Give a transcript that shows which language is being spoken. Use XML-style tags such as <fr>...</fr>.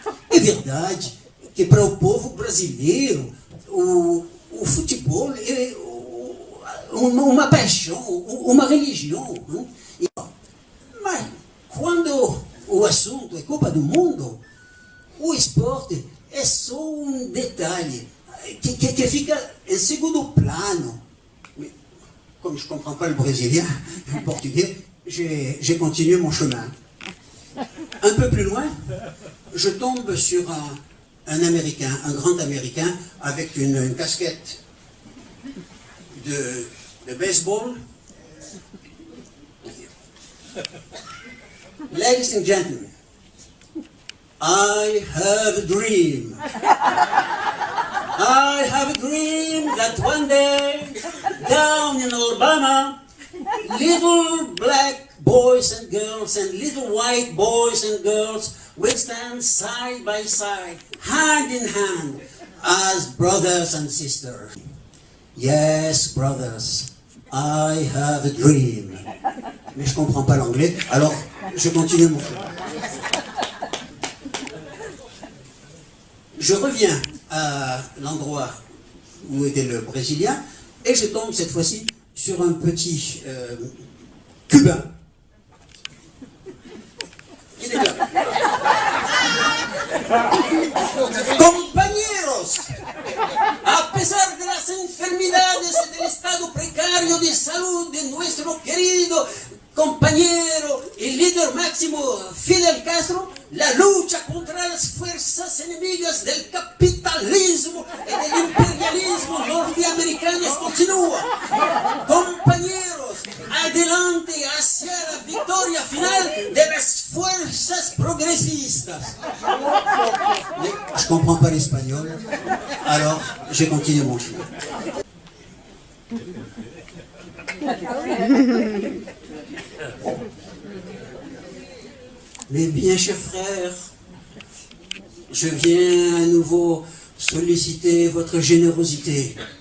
<pt>É verdade que para o povo brasileiro o futebol é uma paixão, uma religião. Mas quando o assunto é Copa do Mundo, o esporte é só um detalhe que fica em segundo plano.</pt> <fr>Comme je ne comprends pas le brésilien, le portugais, j'ai continué mon chemin. Un peu plus loin, je tombe sur un Américain, un grand Américain, avec une casquette de baseball.</fr> <en>Ladies and gentlemen, I have a dream. I have a dream that one day, down in Alabama, little black boys and girls and little white boys and girls will stand side by side, hand in hand, as brothers and sisters. Yes, brothers, I have a dream.</en> <fr>Mais je ne comprends pas l'anglais, alors je continue mon chemin. Je reviens à l'endroit où était le Brésilien et je tombe cette fois-ci sur un petit Cubain. Il est là.</fr> <es>Compañeros, a pesar de las enfermedades y del estado precario de salud de nuestro querido compañero y líder máximo Fidel Castro, la lucha contra las fuerzas enemigas del capitalismo y del imperialismo norteamericano continúa. Compañeros, adelante hacia la victoria final de las fuerzas progresistas.</es> <fr>comprends pas l'espagnol, alors j'ai continué mon chemin. Mais bien, chers frères, je viens à nouveau solliciter votre générosité.</fr>